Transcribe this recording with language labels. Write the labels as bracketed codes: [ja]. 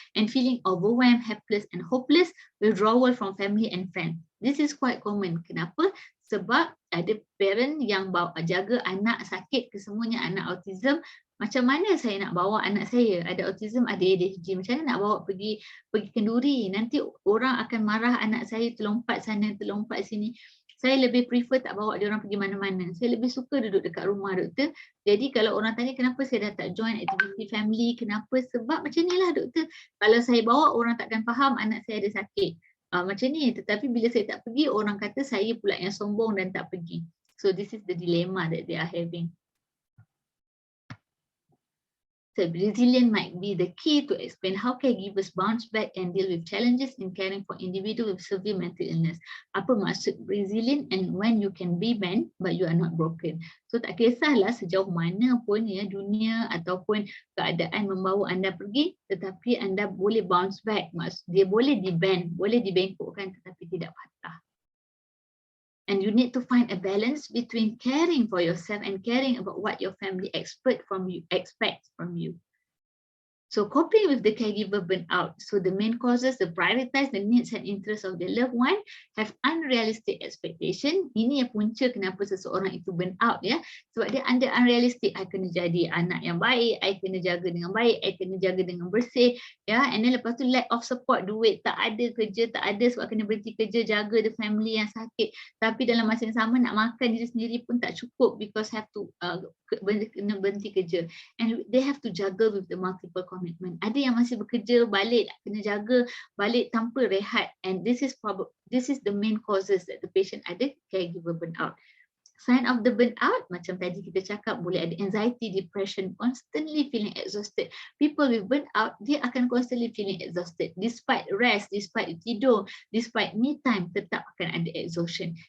[en] And feeling overwhelmed, helpless and hopeless, withdrawal from family and friends. This is quite common. [ms] Kenapa? Sebab ada parent yang bawa jaga anak sakit kesemuanya, anak autism. Macam mana saya nak bawa anak saya ada autism, ada ADHD, macam mana nak bawa pergi kenduri? Nanti orang akan marah anak saya terlompat sana, terlompat sini. Saya lebih prefer tak bawa dia orang pergi mana-mana. Saya lebih suka duduk dekat rumah, doktor. Jadi kalau orang tanya kenapa saya dah tak join aktiviti family, kenapa? Sebab macam ni lah, doktor. Kalau saya bawa, orang takkan faham anak saya ada sakit. Macam ni. Tetapi bila saya tak pergi, orang kata saya pula yang sombong dan tak pergi. [en] So this is the dilemma that they are having. So resilience might be the key to explain how caregivers bounce back and deal with challenges in caring for individuals with severe mental illness. [ms] Apa maksud [en] resilient and when you can be bent but you are not broken. [ms] So tak kisahlah sejauh mana pun ya dunia ataupun keadaan membawa anda pergi, tetapi anda boleh bounce back. Dia boleh di-bend, boleh dibengkokkan tetapi tidak patah. [en] And you need to find a balance between caring for yourself and caring about what your family expects from you. So coping with the caregiver burnout. So the main causes, the prioritize the needs and interests of the loved one, have unrealistic expectation. [ms] Ini yang punca kenapa seseorang itu burnout ya. Sebab dia under unrealistic. I kena jadi anak yang baik, I kena jaga dengan baik, I kena jaga dengan bersih. Ya, [en] and then [ms] lepas tu lack of support, duit tak ada, kerja tak ada sebab kena berhenti kerja, jaga the family yang sakit. Tapi dalam masa yang sama nak makan diri sendiri pun tak cukup [en] because have to [ms] kena berhenti kerja. [en] And they have to juggle with the multiple commitment. [ms] Ada yang masih bekerja, balik kena jaga, balik tanpa rehat. [en] And this is the main causes that the patient [ms] ada [en] caregiver burnout. Sign of the burnout, [ms] macam tadi kita cakap, boleh ada [en] anxiety, depression, constantly feeling exhausted. People with burnout, [ms] dia akan [en] constantly feeling exhausted. Despite rest, despite tidur, despite me time, tetap akan ada exhaustion.